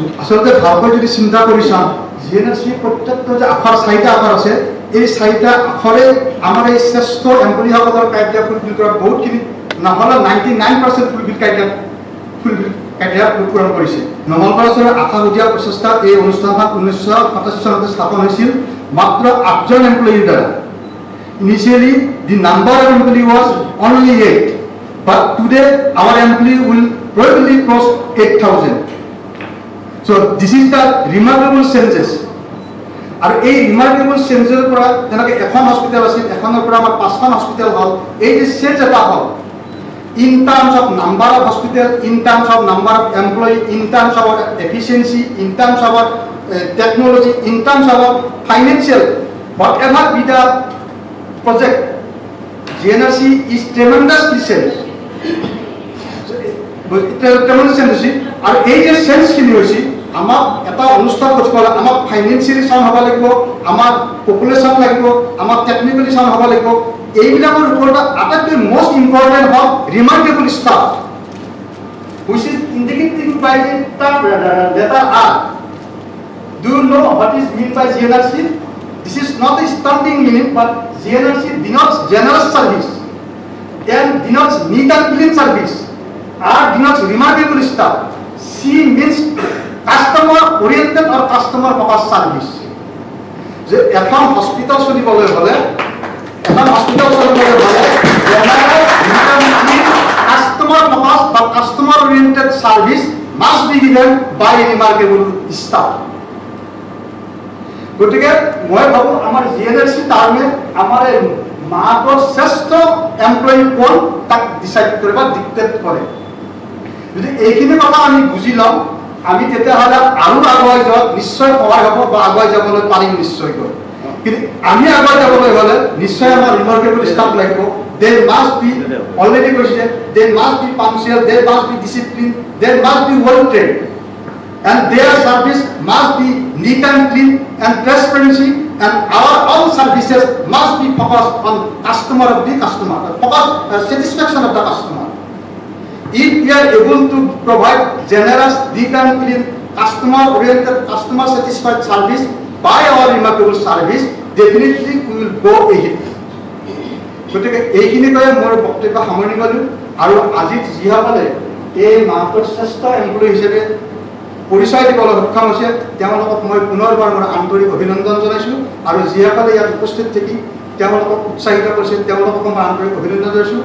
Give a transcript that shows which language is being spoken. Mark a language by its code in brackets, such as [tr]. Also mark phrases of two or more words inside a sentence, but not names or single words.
[as] আচলতে ভালকৈ যদি চিন্তা কৰি চাওঁ, GNLC প্ৰত্যেকটো যে আখৰ 4টা আখৰ আছে, এই 4টা আখৰে আমাৰ এই শ্ৰেষ্ঠ এমপ্লয়ীসকলৰ কাৰ্য ফুলফিল কৰাত বহুতখিনি নহ'লে 99% ক্ৰাইটেৰিয়া পূৰণ কৰিছে। নমলপাৰা চহৰৰ আশাসুধীয়া প্ৰচেষ্টাত এই অনুষ্ঠানখন 1987 চনতে স্থাপন হৈছিল মাত্ৰ 8জন এমপ্লয়ীৰ দ্বাৰা। [en] Initially, the number of employees was only 8, but today our employee will probably cross 8,000. So this is the remarkable changes. [as] আৰু এই ৰিমাৰ্কেবল চেঞ্জৰ পৰা যেনেকৈ এখন হস্পিটেল আছিল, এখনৰ পৰা আমাৰ 5খন হস্পিটেল হ'ল, এই যে চেঞ্জ এটা হ'ল [en] in terms of number of hospital, in terms of number of employee, in terms of efficiency, in terms of technology, in terms of financial, whatever be the project, GNLC is tremendously changed. Tremendous change. [as] আৰু এই যে চেঞ্জখিনি হৈছে, আমাক এটা অনুষ্ঠান কৰিব হ'লে আমাক [en] financially sound [as] হ'ব লাগিব, আমাৰ পপুলেশ্যন লাগিব, আমাক [en] technically sound [as] হ'ব লাগিব। এইবিলাকৰ ওপৰত আটাইতকৈ [en] most important হ'ল remarkable staff, which is indicated by the letter R. Do you know what is meant by GNLC? This is not a standing meaning, but GNLC denotes generous service and denotes neat and clean service. R denotes remarkable staff. C means customer oriented or customer focused service. [as] যে এখন হস্পিটাল চলিবলৈ হ'লে [en] customer focused but customer oriented service must be given by a remarkable staff. [as] গতিকে মই ভাবো আমাৰ GNLC টাৰ্মে আমাৰ মাহৰ শ্ৰেষ্ঠ এমপ্লয়ী কোন তাক ডিসাইড কৰে বা ডিক্টেট কৰে। যদি এইখিনি কথা আমি বুজি লওঁ, আমি তেতিয়াহ'লে আৰু আগুৱাই যোৱাত নিশ্চয় সহায় হ'ব বা আগুৱাই যাবলৈ পাৰিম নিশ্চয়কৈ। কিন্তু আমি আগুৱাই যাবলৈ হ'লে নিশ্চয় আমাৰ [en] remarkable staff [as] লাগিব। [en] They must be already কৈছে, they must be punctual, they must be disciplined, they must be well trained, and their service must be neat and clean and transparency, and our all services must be focused on customer of the customer, focus satisfaction of the customer. If we are able to provide generous, neat and clean, customer oriented, customer satisfied service by our remarkable service, definitely we will go ahead. [as] গতিকে এইখিনি কৈ মোৰ বক্তব্য সামৰণি কৰিলোঁ। আৰু আজি যিসকলে এই মাহটোৰ শ্ৰেষ্ঠ এমপ্লয়ী হিচাপে পৰিচয় দিবলৈ সক্ষম হৈছে, তেওঁলোকক মই পুনৰবাৰ মোৰ আন্তৰিক অভিনন্দন জনাইছোঁ। আৰু যিসকলে ইয়াত উপস্থিত থাকি তেওঁলোকক উৎসাহিত কৰিছে, তেওঁলোকক মই আন্তৰিক অভিনন্দন জনাইছোঁ।